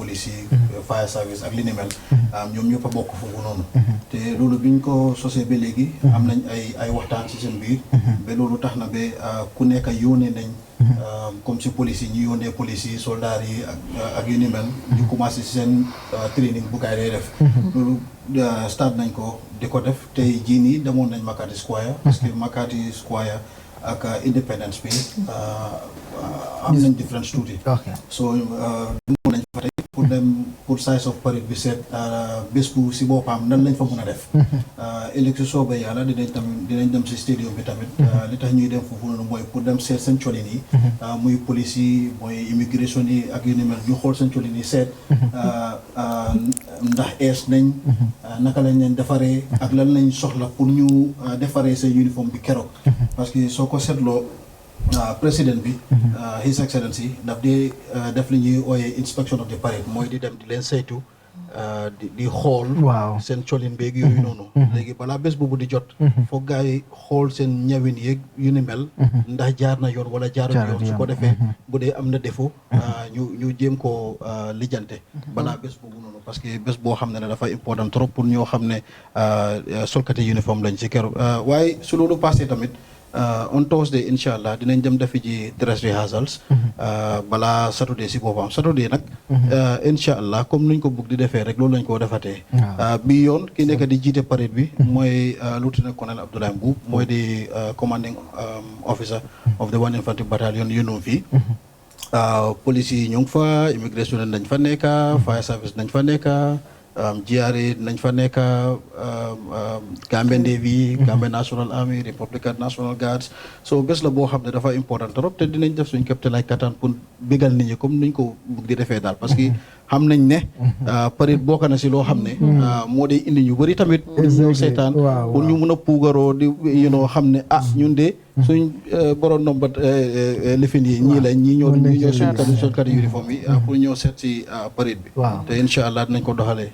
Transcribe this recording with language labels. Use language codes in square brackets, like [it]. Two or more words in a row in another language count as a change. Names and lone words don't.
[wo] police yi [en] fire service [wo] ak li ni mel ñoom ñëpp a bokk foofu noonu te loolu biñ ko sosee ba léegi am nañ ay waxtaan si seen biir ba loolu tax na ba ku nekk yónnee nañ comme si police yi ñu yónnee police yi soldats yi ak yu ni mel ñu commencé si seen training bu kaay day def loolu start nañ ko di ko def tey jii nii demoon nañ Makati Square parce que Makati Square ak Independence bi am nañ différence tuuti so demoon nañ fa tey pour dem pour [en] size of parade [wo] bi seet bés bu si boppam nan lañ fa mën a def ëllëg si soobee yàlla dinañ dem si stadium bi tamit li tax ñuy dem foofu noonu mooy pour dem seet seen colin yi muy police yi mooy immigration yi ak yu ni mel ñu xool seen colin yi seet ndax ees nañ naka lañ leen defaree ak lan lañ soxla pour ñu defaree seen uniforme bi keroog [fr] parce que [wo] soo ko seetloo président bi His Excellency daf di def li ñuy ooyee [en] inspection of the parade [wo] mooy di dem di leen saytu di xool seen colin beeg yooyu noonu léegi balaa bés boobu di jot foog gars yi xool seen ñawin yeeg yu ni mel ndax jaar na yoon wala jaarul yoon su ko defee bu dee am na défaut ñu jéem koo lijjante balaa bés boobu noonu parce que bés boo xam ne dafa [fr] important trop [wo] pour ñoo xam ne solkati uniforme lañ ci keroog waaye su loolu passé tamit [en] on Thursday [ar] إن شاء الله [wo] dinañ dem defi ji [en] dress rehearsals [wo] balaa Saturday si boppam Saturday nag [ar] إن شاء الله [wo] comme nuñ ko bugg di defee rek loolu lañ koo defatee bi yoon ki nekk di jiite parade bi mooy [en] lieutenant colonel [wo] Abdoulaye Mbuub mooy di [en] commanding officer [wo] of the 1 Infantry Battalion yu fii police yi ñu ngi fa immigration nañ fa nekka [en] fire service [wo] nañ fa nekka GRA nañ fa nekk Gambian Navy Gambian National Army Republican National Guards so bés la boo xam ne dafa [fr] important trop [wo] te dinañ def suñ képp te lay kattan pour bégal nit ñi comme nuñ ko bugg di defee daal parce que xam nañ ne parade bokk na si loo xam ne moo day indi ñu bëri tamit pour ñu seetaan pour ñu mun a puugaroo di xam ne ñun de suñ borom nomba lifin yi ñii la ñii ñoo suñ kat uniforme yi pour ñoo seet si parade bi te [ar] إن شاء الله [wo] dinañ ko doxalee